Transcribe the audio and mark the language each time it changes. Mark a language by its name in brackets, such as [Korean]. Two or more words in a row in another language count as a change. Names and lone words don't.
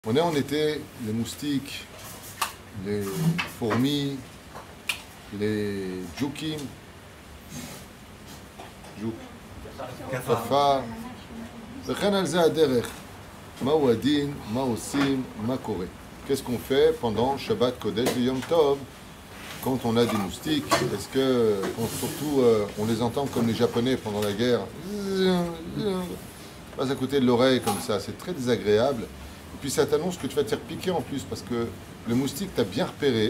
[French] On est en été, les moustiques, les fourmis, les djoukim, kafar, [Hebrew] וכן על זה הדרך. מהו הדין, מה עושים, מה קורה. [French] Qu'est-ce qu'on fait pendant Shabbat Kodesh et Yom Tov quand on a des moustiques? Est-ce que, surtout, on les entend comme les Japonais pendant la guerre, passe à côté de l'oreille comme ça, c'est très désagréable. Et puis ça t'annonce que tu vas te faire piquer en plus parce que le moustique t'a bien repéré.